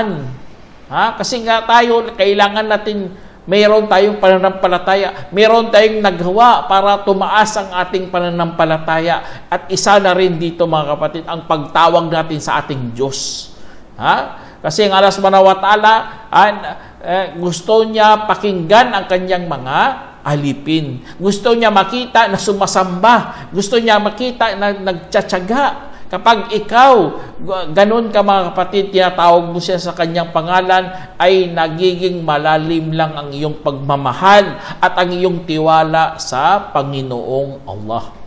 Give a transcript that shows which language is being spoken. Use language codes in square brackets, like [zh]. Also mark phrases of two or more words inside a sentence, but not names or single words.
[tl] Kasi nga tayo, kailangan natin, mayroon tayong pananampalataya. Mayroon tayong nagawa para tumaas ang ating pananampalataya. At isa na rin dito mga kapatid, ang pagtawag natin sa ating Diyos. Kasi ang Allah [ar] سبحانه وتعالى, [tl] gusto niya pakinggan ang kanyang mga alipin. Gusto niya makita na sumasamba. Gusto niya makita na nagtsatsaga. Kapag ikaw, ganun ka mga kapatid, tinatawag mo siya sa kanyang pangalan, ay nagiging malalim lang ang iyong pagmamahal at ang iyong tiwala sa Panginoong Allah.